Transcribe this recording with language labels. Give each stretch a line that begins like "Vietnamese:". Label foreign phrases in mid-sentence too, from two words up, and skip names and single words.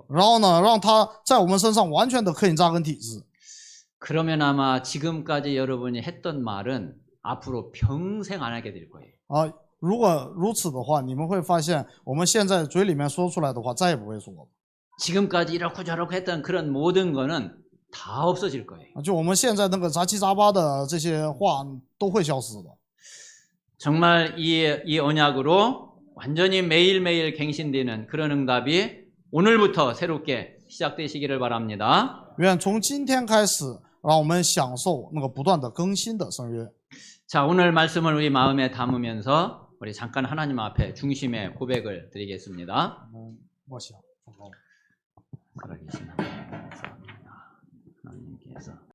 Chinese: 然后呢，让他在我们身上完全的刻印扎根体质。
Korean: 그러면 아마 지금까지 여러분이 했던 말은 앞으로 평생 안 하게 될 거예요.
Chinese: 如果如此的话，你们会发现我们现在嘴里面说出来的话再也不会说了。
Korean: 지금까지 이렇고 저렇고 했던 그런 모든 거는 다 없어질 거예요.
Chinese: 就我们现在那个杂七杂八的这些话都会消失的。
Korean: 정말 이 언약으로 완전히 매일매일 갱신되는 그런 응답이 오늘부터 새롭게 시작되시기를 바랍니다.
Chinese: 愿从今天开始，让我们享受那个不断的更新的圣约。
Korean: 자, 오늘 말씀을 우리 마음에 담으면서 우리 잠깐 하나님 앞에 중심의 고백을 드리겠습니다.
Chinese: 默想。
Korean: 살아계신 하나님 감사합니다. 하나님께서